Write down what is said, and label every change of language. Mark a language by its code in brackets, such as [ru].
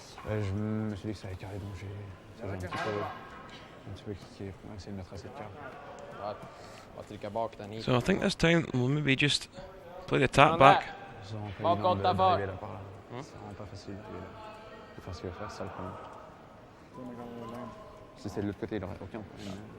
[fr] Je me suis dit que ça allait carrer, donc j'ai un petit peu cliqué pour essayer de mettre assez de cartes. [sv] Bara trycka bak den hit. [en] So I think this time we'll maybe just play the tap back. [sv] Bakåt därför. [fr] C'est vraiment pas facile de faire ce qu'il veut faire, c'est ça le problème. Si c'est de l'autre côté, il n'aurait aucun problème.